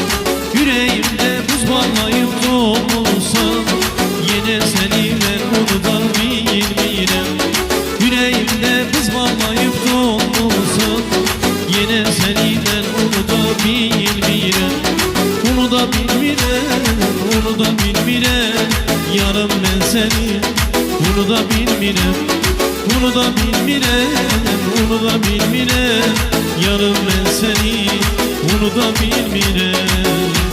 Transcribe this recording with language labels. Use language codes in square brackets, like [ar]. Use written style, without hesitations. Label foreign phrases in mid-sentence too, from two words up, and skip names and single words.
[tr] Yüreğimde buz bağlayıp dolmuşsan, yine seni ben [az] unuda bilmirəm. [tr] Yüreğimde buz bağlayıp dolmuşsan, yine seni ben [az] unuda bilmirəm. Unuda bilmirəm, unuda bilmirəm. [tr] Yarım ben seni [az] unuda bilmirəm. Unuda bilmirəm, unuda bilmirəm. [tr] Yarım ben seni [az] unuda bilmirəm.